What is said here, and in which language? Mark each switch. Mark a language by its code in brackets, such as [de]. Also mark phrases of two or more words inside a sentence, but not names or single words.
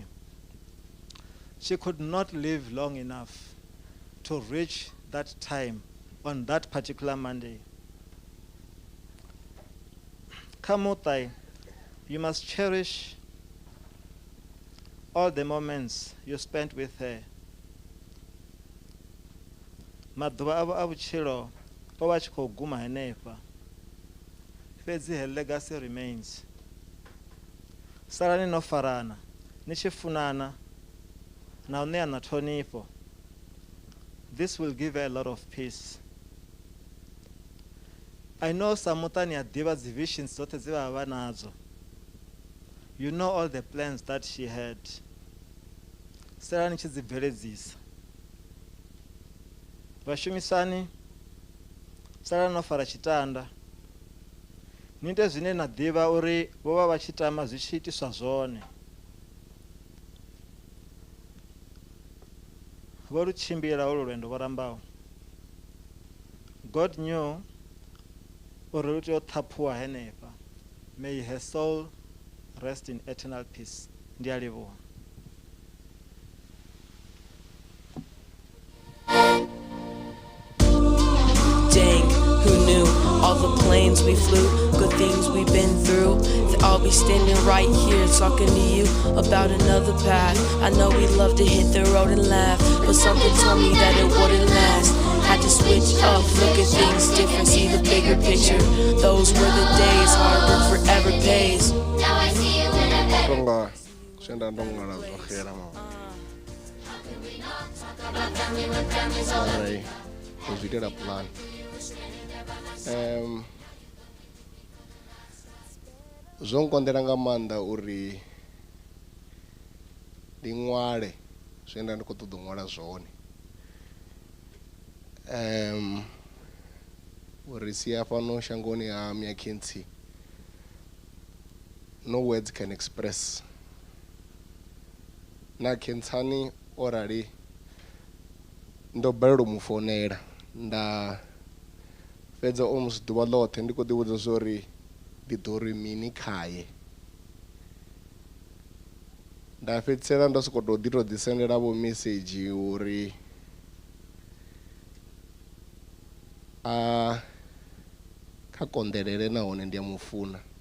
[en] She could not live long enough to reach that time on that particular Monday. Kamutai, you must cherish all the moments you spent with her. [ve] Maḓuvha avho a vhutshilo o vha tshi khou guma henefha. [en] Fhedzi her legacy remains. [ve] Salani no farana, ni tshi funana, na u ṋeana ṱhonifho. [en] This will give her a lot of peace. I know some [ve] muṱani a ḓivha dzi visions dzoṱhe dze vha vha nadzo. [en] You know all the plans that she had. [ve] Salani tshi dzi bveledzisa. Vhashumisani, salani no fara tshitanda. Ni ite zwine na ḓivha uri vho vha vha tshi tama zwi tshi itiswa zwone. Vho lu tshimbila holo lwendo vho Rambau. [en] God knew [ve] uri lu tea u ṱhaphuwa henefha. [en] May her soul rest in eternal peace. [ve] Ndi a livhuwa. [en] Dang, who knew all the planes we flew, good things we've been through, that I'll be standing right here talking to you about another path. I know we love to hit the road and laugh, but something told me that it wouldn't last. Had to switch up, look at things different, see the bigger picture. Those were the days, hard work forever pays. Now I see it when I'm better. Sorry, because we did a plan. [ve] Zwo nkonḓela nga maanḓa uri ndi ṅwale zwine ndi khou ṱoḓa u ṅwala zwone. Uri sia fhano shangoni ha Myakhentsi, [en] no words can express. [ve] Na Khensani orali ndo balelwa u mu founela nda fhedza almost ḓuvha ḽoṱhe ndi khou ḓi vhudza zwori ndi ḓo ri mini khaye. Nda fhedzisela ndo sokou ḓi tou ḓisendela vho message uri kha konḓelele nahone ndi a mu funa.